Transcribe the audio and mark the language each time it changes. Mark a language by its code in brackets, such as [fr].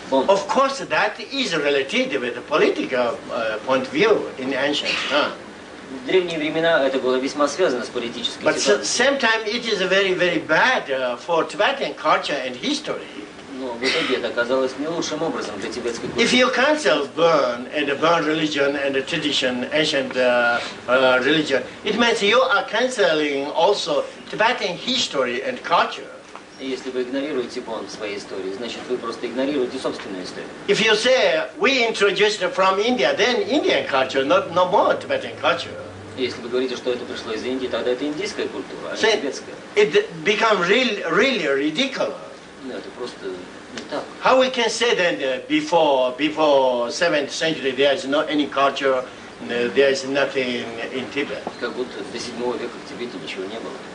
[en] Of course, that is related with the political point of view in ancient time. [ru] В древние времена это было весьма связано с политической [en] But [ru] ситуацией. [en] same time, it is very bad for Tibetan culture and history. [ru] Но в итоге это оказалось не лучшим образом для тибетской культуры. [en] If you cancel Burn and the Burn religion and the tradition, ancient religion, it means you are canceling also Tibetan history and culture. [ru] Если вы игнорируете Бон в своей истории, значит вы просто игнорируете собственную историю. [en] If you say we introduced from India, then Indian culture, no more Tibetan culture. [ru] Если вы говорите, что это пришло из Индии, тогда это индийская культура, а не [en] So [ru] тибетская. [en] it becomes really ridiculous. [ru] Ну, это просто не так. [en] How we can say that before 7th century there is no any culture, there is nothing in Tibet. [ru] Как будто до 7 века в Тибете ничего не было.